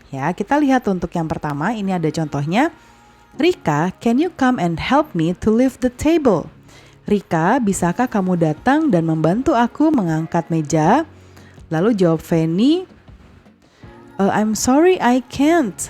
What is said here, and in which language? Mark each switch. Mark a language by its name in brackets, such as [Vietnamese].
[Indonesian] Ya, kita lihat untuk yang pertama, ini ada contohnya. [English] Rika, can you come and help me to lift the table? [Indonesian] Rika, bisakah kamu datang dan membantu aku mengangkat meja? Lalu jawab [English] Fanny, I'm sorry I can't.